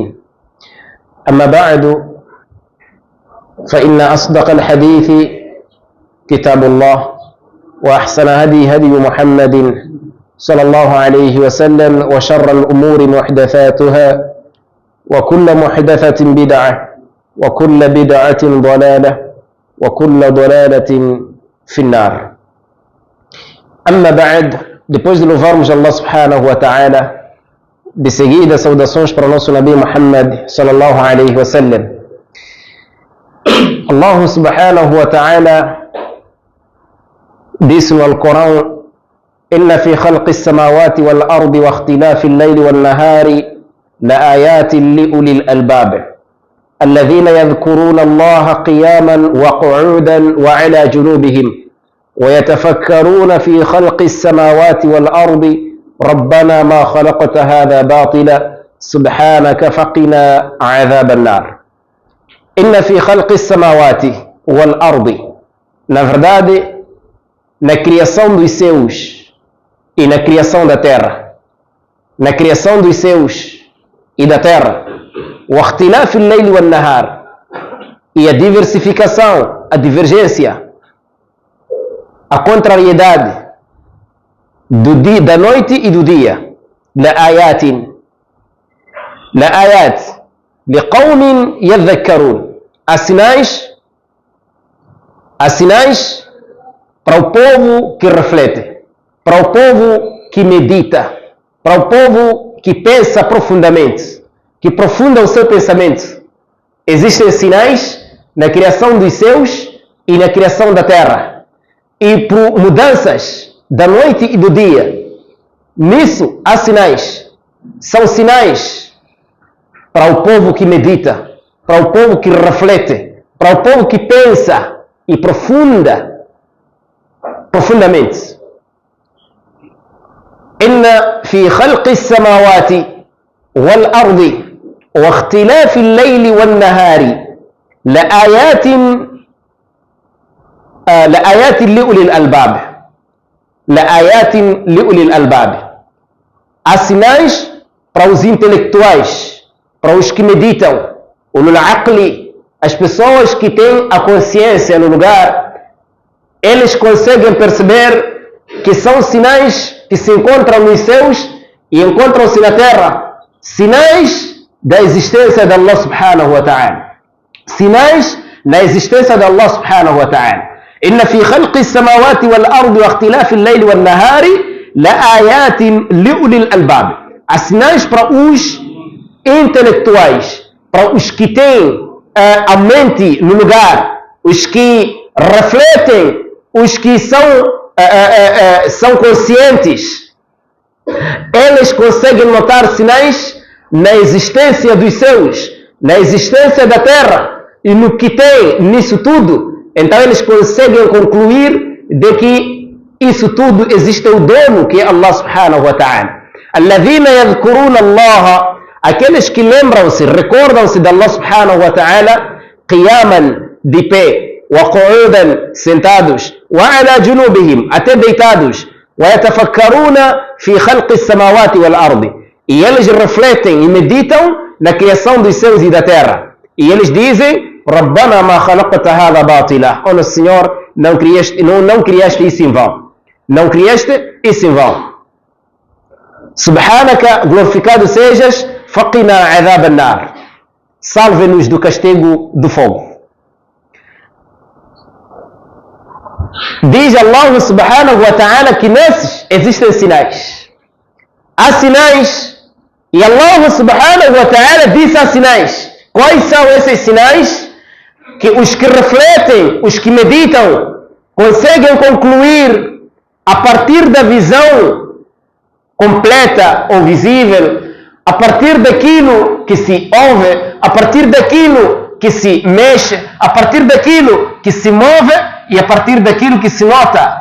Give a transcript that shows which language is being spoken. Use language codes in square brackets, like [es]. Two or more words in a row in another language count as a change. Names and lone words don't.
[ar] أما بعد، فإن أصدق الحديث كتاب الله، وأحسن هدي محمد صلى الله عليه وسلم، وشر الأمور محدثاتها، وكل محدثة بدعة، وكل بدعة ضلالة، وكل ضلالة في النار. أما بعد, [pt] depois de louvarmos Allah [ar] سبحانه وتعالى, [pt] de seguida saudações para o nosso Nabi Muhammad [ar] صلى الله عليه وسلم. [pt] Allah [ar] سبحانه وتعالى [pt] disse no Alcorão: [ar] إن في خلق السماوات والأرض واختلاف الليل والنهار لآيات لأولي الألباب الذين يذكرون الله قياما وقعودا وعلى جنوبهم ويتفكرون في خلق السماوات والأرض ربنا ما خلقت هذا باطلا سبحانك فقنا عذاب النار. إن في خلق السماوات والأرض، [pt] na verdade, na criação dos céus e na criação da terra, na criação dos céus e da terra, [ar] واختلاف الليل والنهار, [pt] e a diversificação, a divergência, a contrariedade da noite e do dia. [ar] لآيات لآيات لقوم يذكرون, [pt] há sinais para o povo que reflete, para o povo que medita, para o povo que pensa profundamente, que aprofunda o seu pensamento. Existem sinais na criação dos céus e na criação da terra, e por mudanças da noite e do dia. Nisso há sinais. São sinais para o povo que medita, para o povo que reflete, para o povo que pensa e profundamente. [ar] إن في خلق السماوات والأرض واختلاف الليل والنهار لآيات لآيات لأولي الألباب. لآيات لأولي الألباب. [pt] Há sinais para os intelectuais, para os que meditam, [ar] أولو العقل, [pt] as pessoas que têm a consciência no lugar. Eles conseguem perceber que são sinais que se encontram nos céus e encontram-se na terra, sinais da existência de Allah [ar] سبحانه وتعالى, [pt] sinais na existência de Allah [ar] سبحانه وتعالى. [pt] إن في خلق السماوات والأرض واختلاف الليل والنهار لآيات لأولي الألباب. Há sinais para os intelectuais, para os que têm a mente no lugar, os que refletem, os que são conscientes. Eles conseguem notar sinais na existência dos céus, na existência da terra e no que tem nisso tudo. Então eles conseguem concluir de que isso tudo existe o dono, que é Allah [ar] سبحانه وتعالى. الذين يذكرون الله, [pt] aqueles que lembram-se, recordam-se de Allah [ar] سبحانه وتعالى, [pt] qiyaman, de pé, [ar] وقعودا, [pt] sentados, [ar] وعلى جنوبهم, [pt] até deitados, [ar] ويتفكرون في خلق السماوات والأرض, [pt] e eles refletem e meditam na criação dos céus e da terra, e eles dizem: [ar] ربنا ما خلقت هذا باطلا. [pt] Oh, nosso Senhor, não criaste isso em vão. Não criaste isso em vão. Subhanaka, glorificado sejas, [ar] فقنا عذاب النار. [pt] Salve-nos do castigo do fogo. Diz Allah [ar] سبحانه وتعالى [pt] que nesses existem sinais. Há sinais, e Allah [ar] سبحانه وتعالى [pt] disse há sinais. Quais são esses sinais? Que os que refletem, os que meditam, conseguem concluir a partir da visão completa ou visível, a partir daquilo que se ouve, a partir daquilo que se mexe, a partir daquilo que se move e a partir daquilo que se nota.